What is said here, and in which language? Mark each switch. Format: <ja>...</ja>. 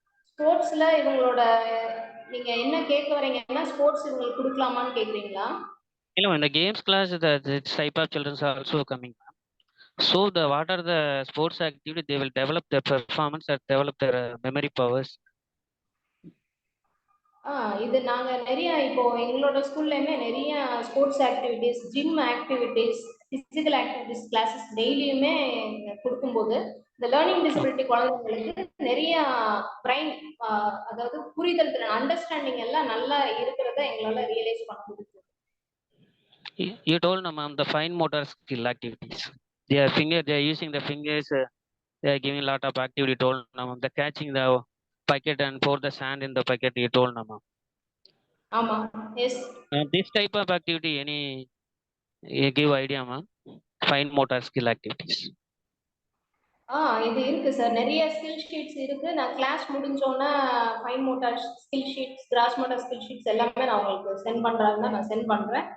<ta>ஸ்போர்ட்ஸ்ல இவங்களோட நீங்க என்ன கேட்க வரீங்கன்னா ஸ்போர்ட்ஸ் இவங்களுக்கு கொடுக்கலாமான்னு கேட்குறீங்களா?</ta> <en>No, in the games class, this type of children are also coming. So, what are the sports activity? They will develop their performance and develop their memory powers.</en> <ta>இது நாங்கள் நிறைய இப்போ எங்களோட ஸ்கூல்லையுமே நிறைய sports activities, gym activities, physical activities classes டெய்லியுமே கொடுக்கும்போது இந்த learning disability குழந்தைங்களுக்கு நிறைய பிரைன், அதாவது புரிதல் திறன், அண்டர்ஸ்டாண்டிங் எல்லாம் நல்லா இருக்கிறத எங்களால் ரியலைஸ் பண்ண முடியுது.</ta> <en>You told no, ma'am, the fine motor skill activities. They are using the fingers. They are giving a lot of activity. You told no, ma'am, the catching the bucket and pour the sand in the bucket. You told no, ma'am. Yes. This type of activity, you give idea, ma'am? Fine motor skill activities.</en> <ta>இது இருக்கு sir. நிறைய skill sheets இருக்கு. நான் class முடிஞ்சோன்னா fine motor skill sheets, cross motor skill sheets எல்லாமே நான் உங்களுக்கு send பண்றாங்கன்னா நான் சென்ட் பண்றேன்.</ta>